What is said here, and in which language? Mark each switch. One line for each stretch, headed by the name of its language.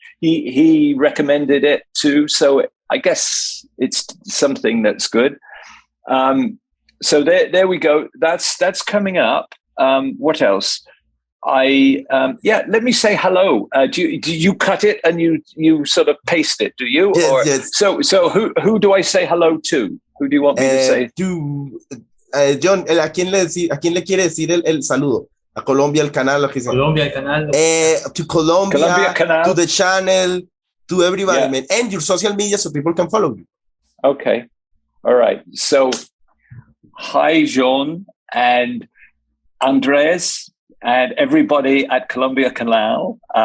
English: He recommended it too. So I guess it's something that's good. So there we go. That's coming up. What else? Let me say hello. Do you cut it and you sort of paste it? Do you? Yes, yes. So who do I say hello to? Who do you want me to say?
Spanish: Jhon, ¿a quién le quiere decir el saludo? A Colombia, el canal, lo que sea. Colombia, el canal.
English: To Colombia canal. to the channel, to everybody, Yeah. man, and your social media so people can follow you. Okay. All right. So, hi, Jhon and Andres and everybody at Columbia Canal.